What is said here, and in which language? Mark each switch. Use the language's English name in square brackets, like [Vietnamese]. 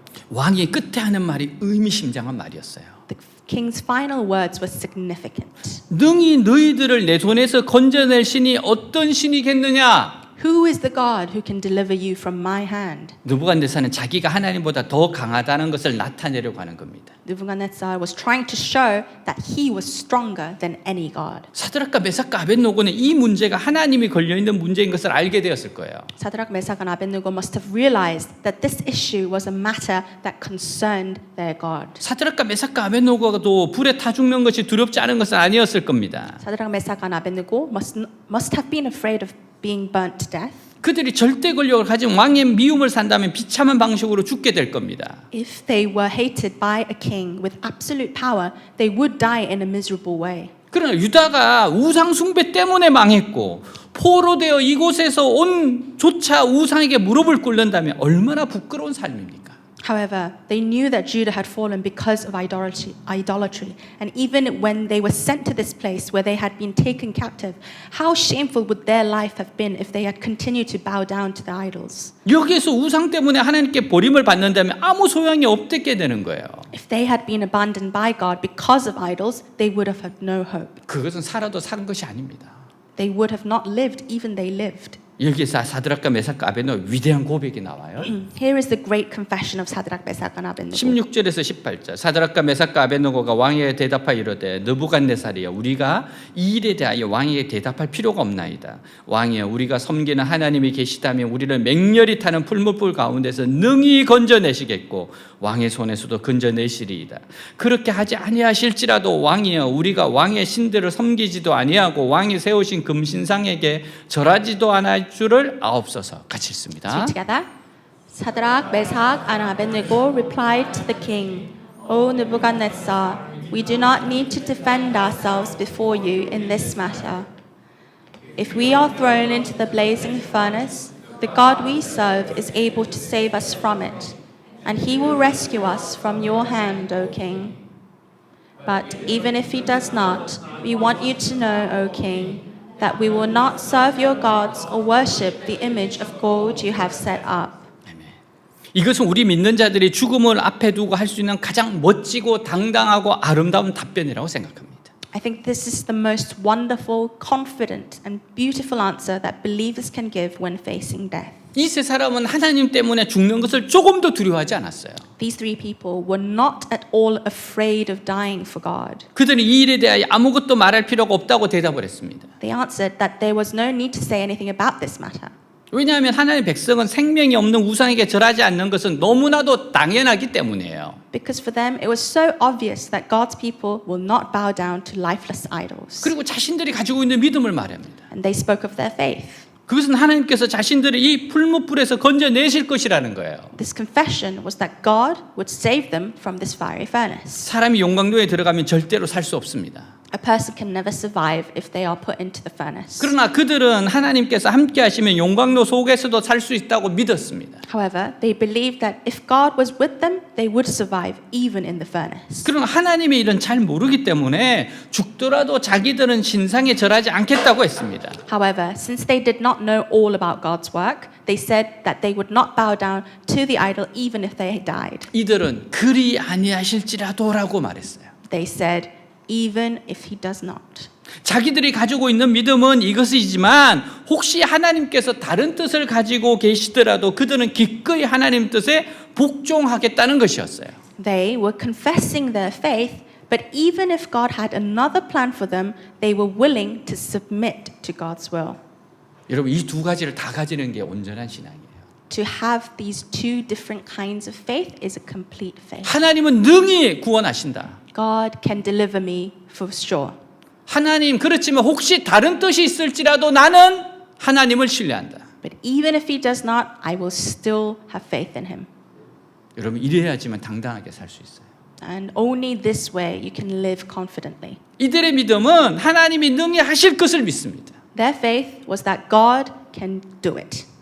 [Korean] 왕이 끝에 하는 말이 의미심장한 말이었어요. [English] The king's final words were significant. [Korean] 능히 너희들을 내 손에서 건져낼 신이 어떤 신이겠느냐? [English] Who is the God who can deliver you from my hand? [Korean] 느부갓네살은 자기가 하나님보다 더 강하다는 것을 나타내려고 하는 겁니다. [English] Nebuchadnezzar was trying to show that he was stronger than any god. [Korean] 사드락과 메삭과 아벳노고는 이 문제가 하나님이 걸려 있는 문제인 것을 알게 되었을 거예요. [English] Shadrach, Meshach, and Abednego must have realized that this issue was a matter that concerned their God. [Korean] 사드락과 메삭과 아벳노고도 불에 타 죽는 것이 두렵지 않은 것은 아니었을 겁니다. [English] Shadrach, Meshach, and Abednego must have been afraid of being burnt to death. [Korean] 그들이 절대 권력을 가진 왕의 미움을 산다면 비참한 방식으로 죽게 될 겁니다. [English] If they were hated by a king with absolute power, they would die in a miserable way. [Korean] 그러나 유다가 우상 숭배 때문에 망했고 포로되어 이곳에서 온 조차 우상에게 무릎을 꿇는다면 얼마나 부끄러운 삶입니까? [English] However, they knew that Judah had fallen because of idolatry. And even when they were sent to this place where they had been taken captive, how shameful would their life have been if they had continued to bow down to the idols? [Korean] 여기에서 우상 때문에 하나님께 버림을 받는다면 아무 소용이 없게 되는 거예요. [English] If they had been abandoned by God because of idols, they would have had no hope. [Korean] 그것은 살아도 산 것이 아닙니다. [English] They would have not lived even they lived. [Korean] 여기서 사드락과 메삭과 아벤노 위대한 고백이 나와요. [English] Here is the great confession of Shadrach, Meshach, and Abednego. [Korean] 16절에서 18절 사드락과 메삭과 아벤노고가 왕에게 대답하여 이르되 느부갓네살이여 우리가 이 일에 대하여 왕에게 대답할 필요가 없나이다. 왕이여 우리가 섬기는 하나님이 계시다면 우리를 맹렬히 타는 풀무불 가운데서 능히 건져내시겠고 왕의 손에서도 건져내시리이다. 그렇게 하지 아니하실지라도 왕이여 우리가 왕의 신들을 섬기지도 아니하고 왕이 세우신 금신상에게 절하지도 않을 줄을 아옵소서. 같이 읽습니다. [English] Read together. Shadrach, Meshach, and Abednego replied to the king, O Nebuchadnezzar, we do not need to defend ourselves before you in this matter. If we are thrown into the blazing furnace, the God we serve is able to save us from it, and he will rescue us from your hand, O king. But even if he does not, we want you to know, O king, that we will not serve your gods or worship the image of gold you have set up. [Korean] 이것은 우리 믿는 자들이 죽음을 앞에 두고 할 수 있는 가장 멋지고 당당하고 아름다운 답변이라고 생각합니다. [English] I think this is the most wonderful, confident, and beautiful answer that believers can give when facing death. [Korean] 이 세 사람은 하나님 때문에 죽는 것을 조금도 두려워하지 않았어요. [English] These three people were not at all afraid of dying for God. [Korean] 그들은 이 일에 대하여 아무것도 말할 필요가 없다고 대답을 했습니다. [English] They answered that there was no need to say anything about this matter. [Korean] 왜냐하면 하나님의 백성은 생명이 없는 우상에게 절하지 않는 것은 너무나도 당연하기 때문이에요. [English] Because for them it was so obvious that God's people will not bow down to lifeless idols. [Korean] 그리고 자신들이 가지고 있는 믿음을 말합니다. [English] And they spoke of their faith. [Korean] 그것은 하나님께서 자신들을 이 풀무불에서 건져내실 것이라는 거예요. [English] This confession was that God would save them from this fiery furnace. [Korean] 사람이 용광로에 들어가면 절대로 살 수 없습니다. [English] A person can never survive if they are put into the furnace. [Korean] 그러나 그들은 하나님께서 함께 하시면 용광로 속에서도 살 수 있다고 믿었습니다. [English] However, they believed that if God was with them, they would survive even in the furnace. [Korean] 그러나 하나님의 일은 잘 모르기 때문에 죽더라도 자기들은 신상에 절하지 않겠다고 했습니다. [English] However, since they did not know all about God's work, they said that they would not bow down to the idol even if they died. [Korean] 이들은 그리 아니하실지라도라고 말했어요. [English] They said, even if he does not. [Korean] 자기들이 가지고 있는 믿음은 이것이지만 혹시 하나님께서 다른 뜻을 가지고 계시더라도 그들은 기꺼이 하나님 뜻에 복종하겠다는 것이었어요. [English] They were confessing their faith, but even if God had another plan for them, they were willing to submit to God's will. [Korean] 여러분 이 두 가지를 다 가지는 게 온전한 신앙이에요. [English] To have these two different kinds of faith is a complete faith. [Korean] 하나님은 능히 구원하신다. [English] God can deliver me for sure. [Korean] 하나님 그렇지만 혹시 다른 뜻이 있을지라도 나는 하나님을 신뢰한다. [English] But even if he does not, I will still have faith in him. [Korean] 여러분 이래야지만 당당하게 살 수 있어요. [English] And only this way you can live confidently. [Korean] 이들의 믿음은 하나님이 능히 하실 것을 믿습니다. [English] Their faith was that God can do it.